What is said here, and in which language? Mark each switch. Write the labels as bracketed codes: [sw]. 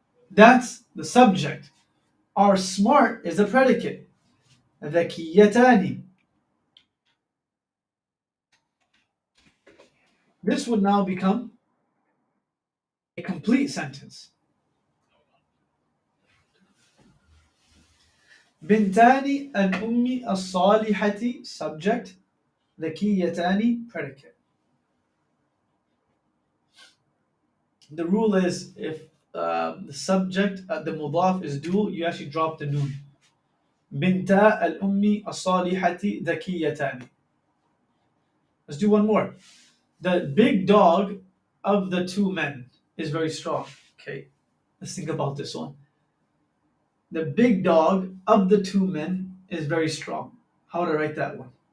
[en] That's the subject. Our smart is the predicate. [ar] ذكيتان. [en] This would now become a complete sentence. [ar] بنتان الأم الصالحة subject, ذكيتان predicate. [en] The rule is if the subject, the mudaf is dual, you actually drop the noon. [ar] بنتا الأم الصالحة ذكيتان. [en] Let's do one more. The big dog of the 2 men is very strong. Okay, let's think about this one. The big dog of the 2 men is very strong. How would I write that one?